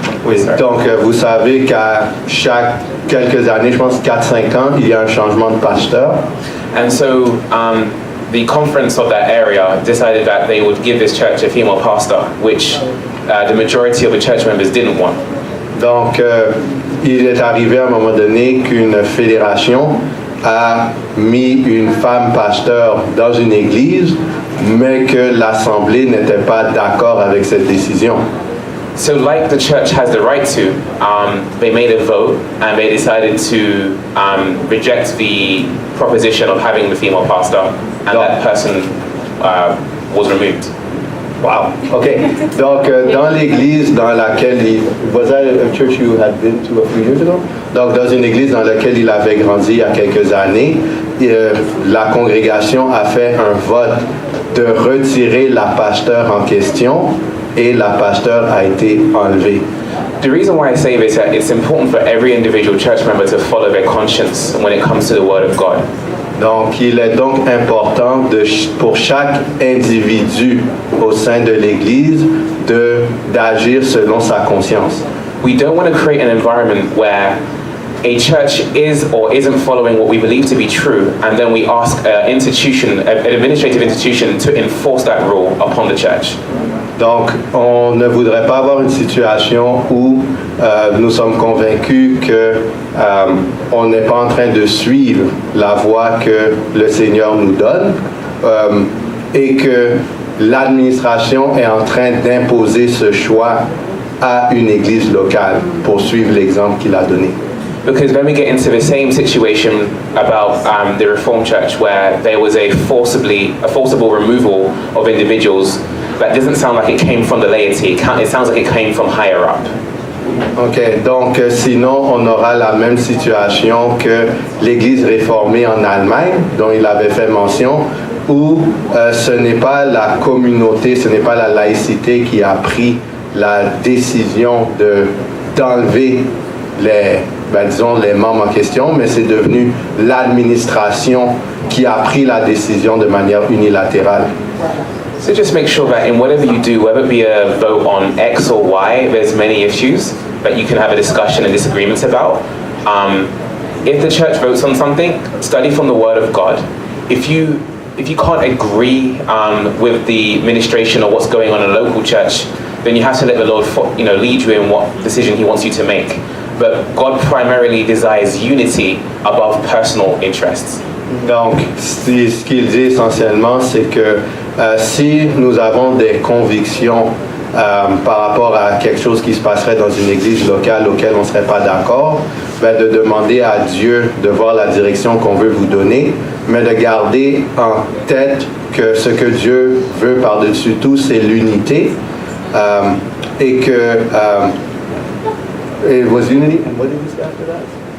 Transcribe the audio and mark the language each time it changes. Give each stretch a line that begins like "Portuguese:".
French: Oui, donc vous savez qu'à chaque quelques années, je pense 4-5 ans, il y a un changement de pasteur.
English: And so the conference of that area decided that they would give this church a female pastor, which the majority of the church members didn't want.
French: Donc il est arrivé à un moment donné qu'une fédération a mis une femme pasteur dans une église, mais que l'assemblée n'était pas d'accord avec cette décision.
English: So like the church has the right to, they made a vote and they decided to reject the proposition of having the female pastor, and that person was removed. Wow. Okay.
French: Donc, dans l'église dans laquelle
English: was that a church you had been to a few years ago?
French: Donc, dans une église dans laquelle il avait grandi il y a quelques années, la congrégation a fait un vote de retirer la pasteur en question et la pasteur a été enlevée.
English: The reason why I say this is that it's important for every individual church member to follow their conscience when it comes to the Word of God.
French: Donc, il est donc important pour chaque individu au sein de l'Église d'agir selon sa conscience.
English: We don't want to create an environment where a church is or isn't following what we believe to be true, and then we ask an administrative institution to enforce that rule upon the church.
French: Donc, on ne voudrait pas avoir une situation où nous sommes convaincus qu'on n'est pas en train de suivre la voie que le Seigneur nous donne et que l'administration est en train d'imposer ce choix à une église locale pour suivre l'exemple qu'il a donné.
English: Because when we get into the same situation about the Reformed Church, where there was a forcible removal of individuals, that doesn't sound like it came from the laity. It sounds like it came from higher up.
French: Ok, donc sinon on aura la même situation que l'Église réformée en Allemagne, dont il avait fait mention, où ce n'est pas la communauté, ce n'est pas la laïcité qui a pris la décision d'enlever les membres en question, mais c'est devenu l'administration qui a pris la décision de manière unilatérale.
English: So just make sure that in whatever you do, whether it be a vote on X or Y, there's many issues that you can have a discussion and disagreements about. If the church votes on something, study from the Word of God. If you can't agree with the administration or what's going on in a local church, then you have to let the Lord lead you in what decision He wants you to make. But God primarily desires unity above personal interests.
French: Donc, ce qu'il dit essentiellement, c'est que si nous avons des convictions par rapport à quelque chose qui se passerait dans une église locale auquel on ne serait pas d'accord, de demander à Dieu de voir la direction qu'on veut vous donner, mais de garder en tête que ce que Dieu veut par-dessus tout, c'est l'unité, et que
English: it was unity, and what did you say after that?